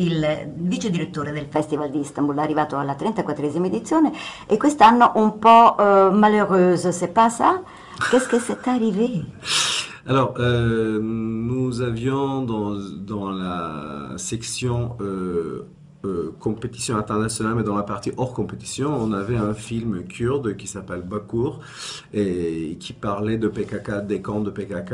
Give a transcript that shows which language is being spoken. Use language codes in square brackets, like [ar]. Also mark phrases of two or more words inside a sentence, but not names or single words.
[it] vice direttore del Festival di Istanbul, arrivato alla 34esima edizione et quest'anno un po' [fr] malheureuse, c'est pas ça? Qu'est-ce que c'est arrivé? Alors, nous avions dans la section compétition internationale, mais dans la partie hors compétition, on avait un film kurde qui s'appelle Bakur et qui parlait de PKK, des camps de PKK.